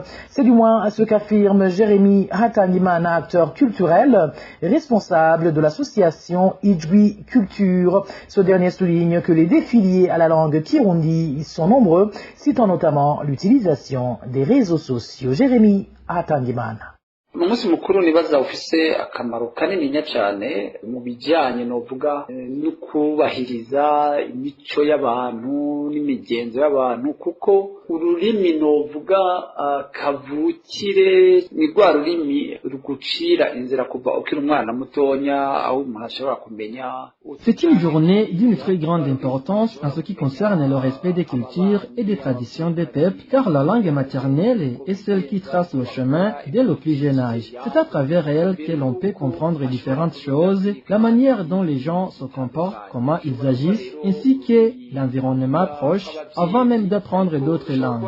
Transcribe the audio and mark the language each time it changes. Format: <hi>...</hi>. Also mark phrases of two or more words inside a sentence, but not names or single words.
<fr>C'est du moins ce qu'affirme Jérémy Hatangimana, acteur culturel responsable de l'association Ijwi Culture. Ce dernier souligne que les défis liés à la langue kirundi sont nombreux, citant notamment l'utilisation des réseaux sociaux. Jérémy Hatangimana.</fr> <rn>umunsi mukuru nibaza ufise akamaro kanini cyane mu bijyanye no vuga no kubahiriza imico y'abantu n'imigenzo y'abantu kuko ururimi no vuga kavukire ni rwa rurimi rugucira inzira kuva ukiri umwana mutonya aho umuntu ashobora kumenya.</rn> <fr>C'est une journée d'une très grande importance en ce qui concerne le respect des cultures et des traditions des peuples, car la langue maternelle est celle qui trace le chemin dès le plus jeune âge. C'est à travers elle que l'on peut comprendre différentes choses, la manière dont les gens se comportent, comment ils agissent, ainsi que l'environnement proche, avant même d'apprendre d'autres langues.</fr>